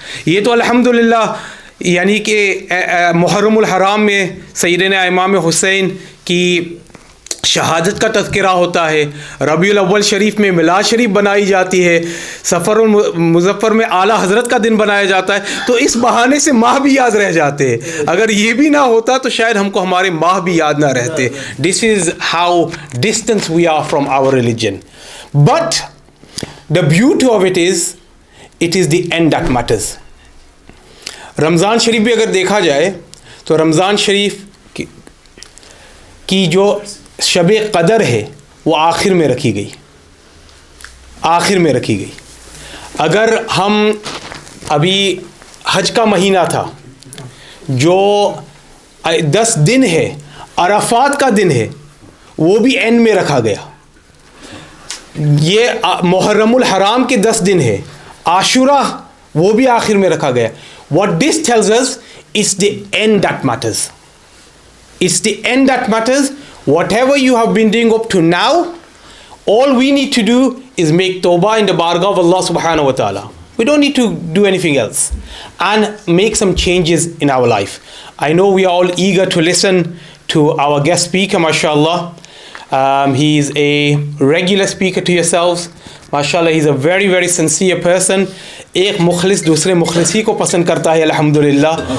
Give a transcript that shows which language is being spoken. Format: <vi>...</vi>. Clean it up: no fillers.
<ur>یہ تو الحمدللہ یعنی کہ محرم الحرام میں سیدنا امام حسین کی شہادت کا تذکرہ ہوتا ہے, ربیع الاول شریف میں میلاد شریف بنائی جاتی ہے, سفر المظفر میں اعلیٰ حضرت کا دن بنایا جاتا ہے, تو اس بہانے سے ماہ بھی یاد رہ جاتے ہیں. اگر یہ بھی نہ ہوتا تو شاید ہم کو ہمارے ماہ بھی یاد نہ رہتے.</ur> <en>This is how distant we are from our religion. But the beauty of it is the end that matters.</en> <ur>رمضان شریف بھی اگر دیکھا جائے تو رمضان شریف کی جو شب قدر ہے وہ آخر میں رکھی گئی. اگر ہم ابھی حج کا مہینہ تھا جو 10 دن ہے, عرفات کا دن ہے, وہ بھی اینڈ میں رکھا گیا. یہ محرم الحرام کے 10 دن ہے, عاشورہ وہ بھی آخر میں رکھا گیا.</ur> <en>What this tells us is the end that matters. It's the end that matters. Whatever you have been doing up to now, all we need to do is make tawbah in the bargah of Allah subhanahu wa ta'ala. We don't need to do anything else. And make some changes in our life. I know we are all eager to listen to our guest speaker, mashallah. He is a regular speaker to yourselves. MashaAllah, he's a very, very sincere person.</en> <ur>ایک مخلص دوسرے مخلص ہی کو پسند کرتا ہے الحمدللہ.</ur>